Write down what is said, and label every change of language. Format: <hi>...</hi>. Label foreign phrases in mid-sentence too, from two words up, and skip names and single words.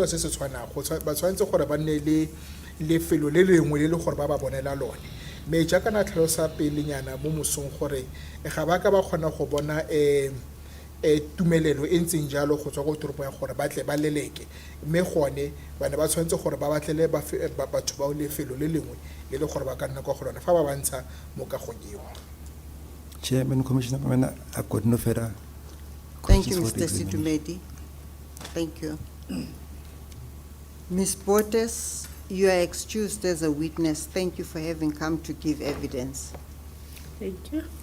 <tn>se se tshwanang ba tshwanetse gore ba nne le lefelo le lengwe le le gore ba bonela lone mme jaaka na tlhalosa pelenyana mo mosong gore ga ba ka ba kgona go bona tumelelo e ntseng jalo go tswa go toropo ya gore ba tle ba leleke mme gone bana ba tshwanetse gore ba batlele batho ba lefelo le lengwe le le gore ba ka nna kwa go lona fa ba bantsha mo kagong eo.</tn> <en>Chairman, Commissioner, I've got no further Thank you, questions for the Mr. examination. Situmedi. Thank you. Ms. Bortes, you are excused as a witness. Thank you for having come to give evidence. Thank you.</en>